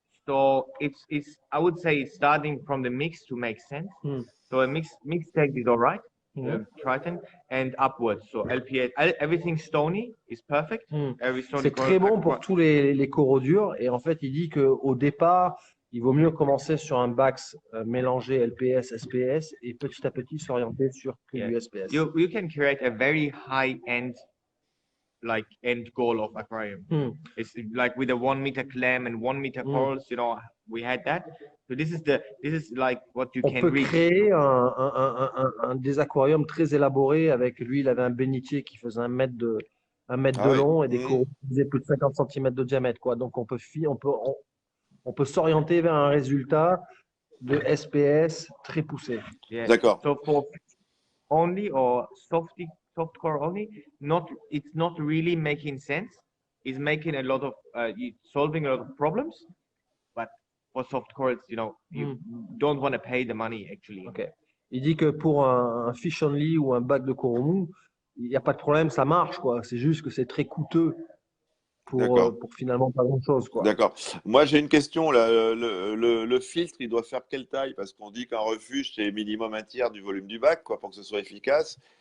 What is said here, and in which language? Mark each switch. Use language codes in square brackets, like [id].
[en] So it's I would say it's starting from the mix to make sense. So a mix tank is all right, Triton, and upwards. So LPS, everything stony is perfect. Every stony [fr] C'est très bon pour tous les coraux durs. Et en fait, il dit qu'au départ, il vaut mieux commencer sur un BAX mélangé LPS, SPS et petit à petit s'orienter sur que du SPS. [en] You can create a very high-end end goal of aquarium. It's like with a 1 meter clam and 1 meter corals, you know, we had that. So this is like what you can reach. [fr] On peut créer des aquariums très élaborés avec lui, il avait un bénitier qui faisait 1 mètre de long et des coraux qui faisaient plus de 50 cm de diamètre, quoi. Donc on peut s'orienter vers un résultat de SPS très poussé. [en] Yeah. [fr] D'accord. [en] So for only or soft core only, it's not really making sense. It's making a lot of solving a lot of problems, but for soft corals, you know, you don't want to pay the money actually. Ok. [fr] Il dit que pour un fish only ou un bac de coron mou, il n'y a pas de problème, ça marche, quoi. C'est juste que c'est très coûteux D'accord. pour finalement pas grand-chose, quoi. D'accord. Moi, j'ai une question là. Le filtre, il doit faire quelle taille? Parce qu'on dit qu'un refuge, c'est minimum un tiers du volume du bac, quoi, pour que ce soit efficace.